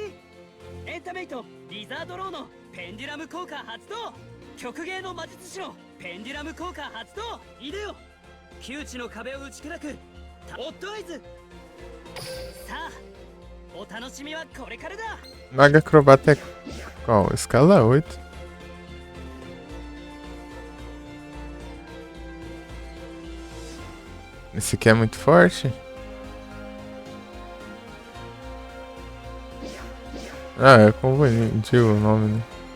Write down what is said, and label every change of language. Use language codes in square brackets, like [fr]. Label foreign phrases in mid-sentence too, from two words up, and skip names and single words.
[ja] エンタメイトリザードローのペンデュラム効果発動。極芸の魔術師のペンデュラム効果発動。いでよ、窮地の壁を打ち砕くオッドアイズ。さあお楽しみはこれからだ。 [pt] Maga Acrobata é qual? Escala 8. Esse aqui é muito forte. Ah, é conveniente o nome, né?